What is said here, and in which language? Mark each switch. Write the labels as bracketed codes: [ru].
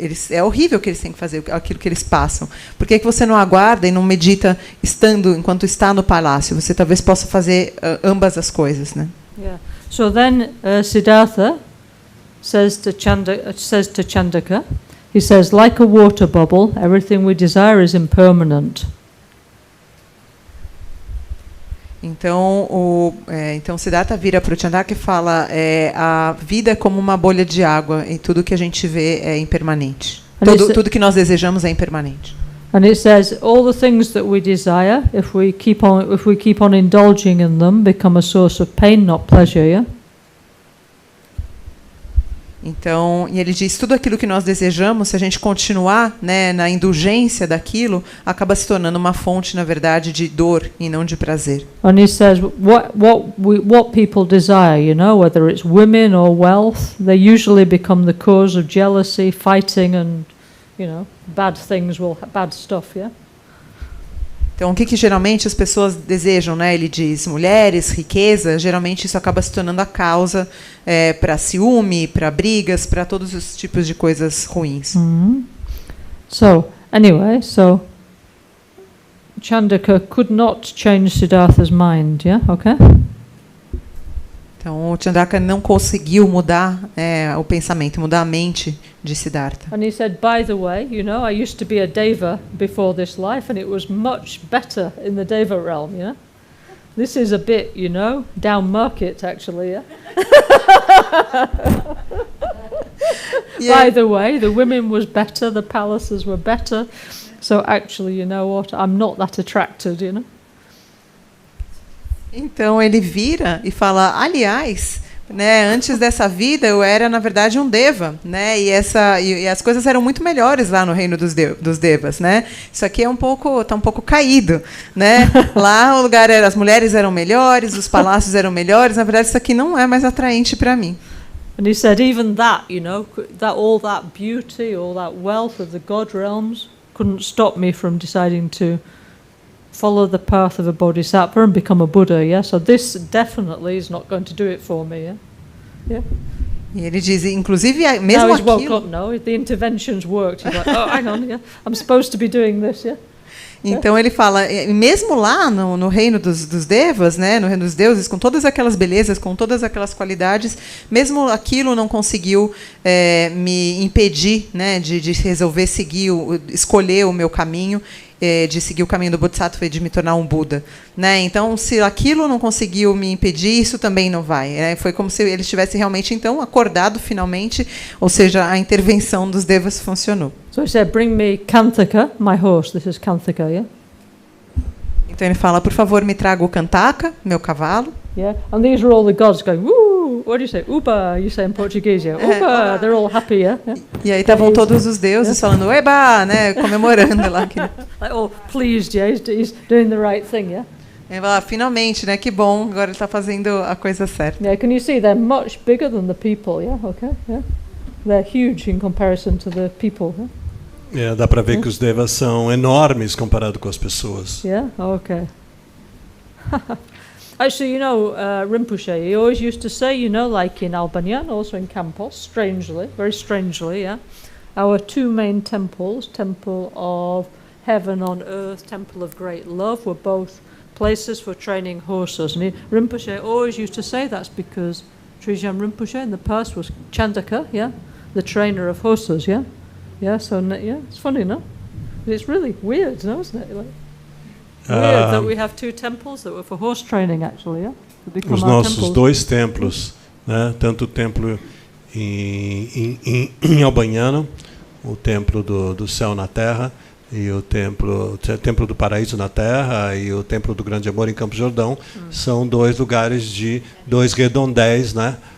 [pt] É horrível o que eles têm que fazer, aquilo que eles passam. Por que você não aguarda e não medita enquanto está no palácio? Você talvez possa fazer ambas as coisas, né? [en] Yeah. So then Siddhartha says to Chandaka, he says, like a water bubble, everything we desire is impermanent. [pt] Então Siddhartha vira para o Chandaka e fala, a vida é como uma bolha de água e tudo que a gente vê é impermanente. Tudo que nós desejamos é impermanente. [en] And it says all the things that we desire, if we keep on indulging in them, become a source of pain, not pleasure. Yeah? [pt] Então, e ele diz, tudo aquilo que nós desejamos, se a gente continuar, né, na indulgência daquilo, acaba se tornando uma fonte, na verdade, de dor e não de prazer. [en] And he says what people desire, you know, whether it's women or wealth, they usually become the cause of jealousy, fighting, and, you know, bad stuff, yeah? [pt] Então, o que geralmente as pessoas desejam, né? Ele diz, mulheres, riqueza, geralmente isso acaba se tornando a causa para ciúme, para brigas, para todos os tipos de coisas ruins. Mm-hmm. [en] So, anyway, Chandaka could not change Siddhartha's mind, yeah? Okay? [pt] Então, o Chandaka não conseguiu mudar o pensamento, mudar a mente de Siddhartha. [en] And he said, by the way, you know, I used to be a deva before this life, and it was much better in the deva realm, you know. This is a bit, you know, down market, actually, yeah. Yeah. By the way, the women was better, the palaces were better, so actually, you know what, I'm not that attracted, you know. [pt] Então ele vira e fala, aliás, né, antes dessa vida eu era na verdade um deva, né, e as coisas eram muito melhores lá no reino dos devas, né. Isso aqui tá um pouco caído, né. Lá o lugar as mulheres eram melhores, os palácios eram melhores. Na verdade isso aqui não é mais atraente para mim. [en] And he said even that, you know, all that beauty, all that wealth of the god realms couldn't stop me from deciding to follow the path of a bodhisattva and become a Buddha, yeah? So this definitely is not going to do it for me, yeah? Yeah? [pt] E ele diz, inclusive, mesmo [en] now he's woke [pt] aquilo... [en] up now, the interventions worked. He's like, oh, hang on, yeah? I'm supposed to be doing this, yeah? [pt] Então ele fala, mesmo lá no reino dos devas, né, no reino dos deuses, com todas aquelas belezas, com todas aquelas qualidades, mesmo aquilo não conseguiu me impedir, né, de resolver escolher o meu caminho, de seguir o caminho do Bodhisattva e de me tornar um Buda, né? Então, se aquilo não conseguiu me impedir, isso também não vai, né? Foi como se ele estivesse realmente, então, acordado finalmente, ou seja, a intervenção dos devas funcionou. [en] So he said, bring me Kanthaka, my horse. This is Kanthaka, yeah? [pt] Então ele fala, por favor, me traga o Kantaka, meu cavalo. [en] Yeah, and these are all the gods going, woo, what do you say? Uba, you say in Portuguese, yeah? Uba, they're all happy, yeah? [pt] E aí estavam todos os deuses falando, eba, né, comemorando lá. [en] Like, oh, pleased, yeah, he's doing the right thing, yeah? [pt] Ele fala, finalmente, né, que bom, agora ele está fazendo a coisa certa. [en] Yeah, can you see they're much bigger than the people, yeah? Okay, yeah? They're huge in comparison to the people, yeah? [pt] Dá para ver que os devas são enormes comparado com as pessoas. [en] Yeah, okay. Actually, you know, Rinpoche, he always used to say, you know, like in Albania and also in Campos, strangely, very strangely, yeah, our two main temples, Temple of Heaven on Earth, Temple of Great Love, were both places for training horses. And Rinpoche always used to say that's because Trijang Rinpoche in the past was Chandaka, yeah, the trainer of horses, yeah? Yeah, so, yeah, it's funny, no? It's really weird, no, isn't it? Like, weird that we have two temples that were for horse training, actually, yeah? [pt] Os nossos dois templos, né? Tanto o templo em albaniano, o templo do céu na terra, e o templo do paraíso na terra e o templo do grande amor em Campos Jordão, são dois lugares dois redondéis, né?